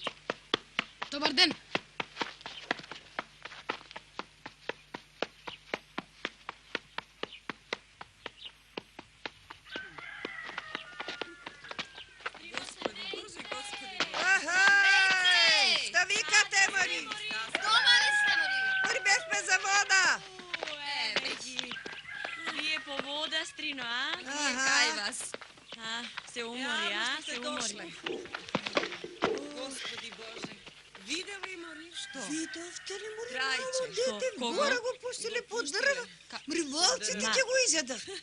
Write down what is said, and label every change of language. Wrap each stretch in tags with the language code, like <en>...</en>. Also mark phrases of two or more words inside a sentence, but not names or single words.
<mk>Добър ден. Шта викате, Мари? Дома ли сте, Мари? Мари, бешме за вода. Вие по вода, Стрино, а? Кај вас. Се умори, а? Се умори. Господи Боже, видел ли Мори? Що? Видовте ли, Мори, Трайче. мало дете, в Кого? гора го пустили под дърва. Мри, вълците ќе го изядат.</mk>